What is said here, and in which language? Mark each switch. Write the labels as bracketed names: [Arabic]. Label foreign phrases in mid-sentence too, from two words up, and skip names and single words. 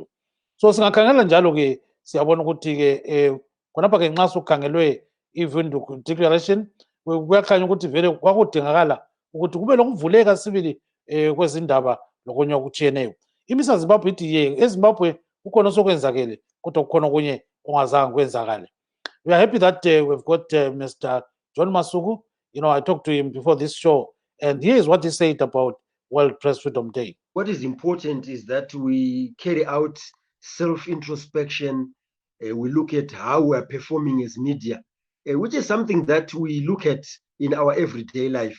[North Ndebele] So singakhangela njalo-ke siyabona ukuthi-ke khonapha-ke nxa sukhangelwe i-Windhoek declaration kuyakhanya ukuthi vele kwakudingakala ukuthi kube lokuvuleka sibili kwezindaba lokunye okutshiyeneyo. Imisa Zimbabwe ithi eZimbabwe kukhona osokwenzakele kodwa kukhona okunye ongazange kwenzakale. [English] We are happy that we've got Mr. John Masuku. I talked to him before this show, and here is what he said about World Press Freedom Day. What is important is that we carry out self-introspection. We look at how we are performing as media, which is something that we look at in our everyday life.